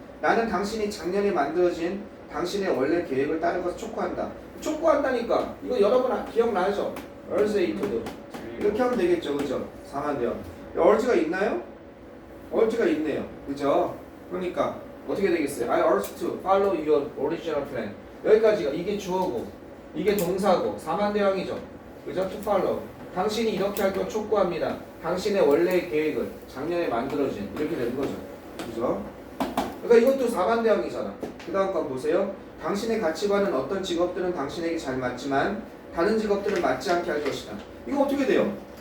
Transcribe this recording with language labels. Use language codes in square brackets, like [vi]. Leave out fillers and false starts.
[ko] 나는 당신이 작년에 만들어진 당신의 원래 계획을 따른 것을 촉구한다. 촉구한다니까. 이거 여러분 기억나죠? urge A to do. 이렇게 하면 되겠죠. 그죠? 4만 돼요. urge가 있나요? urge가 있네요. 그죠? 그러니까 어떻게 되겠어요? [en] I urge to follow your original plan. [ko] 여기까지가 이게 주어고 이게 동사고 4만 대왕이죠. [en] 그죠? to follow. [ko] 당신이 이렇게 할 걸 촉구합니다. 당신의 원래의 계획을 작년에 만들어진 이렇게 되는 거죠. 그죠? 그러니까 이것도 4만 대왕이잖아. 그 다음 건 보세요. 당신의 가치관은 어떤 직업들은 당신에게 잘 맞지만 다른 직업들은 맞지 않게 할 것이다. 이거 어떻게 돼요?